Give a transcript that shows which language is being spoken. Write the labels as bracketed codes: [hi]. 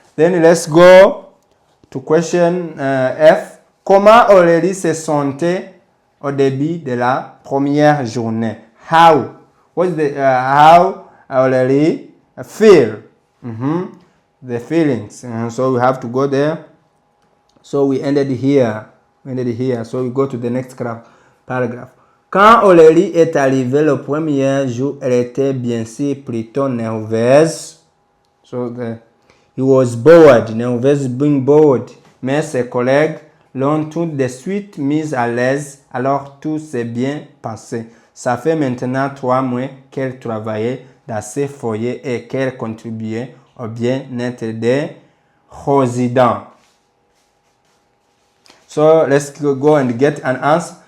[en] Then let's go to question F. [fr] Comment Aurélie se sentait au début de la première journée? [en] How? What's the how Aurélie feel? The feelings. So we have to go there. So we ended here. So we go to the next paragraph. [fr] Quand Aurélie est arrivée le premier jour, elle était bien sûr plutôt nerveuse. [en] So he was bored, nervous, being bored. [fr] Mais ses collègues l'ont tout de suite mise à l'aise, alors tout s'est bien passé. Ça fait maintenant 3 mois qu'elle travaillait dans ces foyers et qu'elle contribuait au bien-être des résidents. [en] So let's go and get an answer.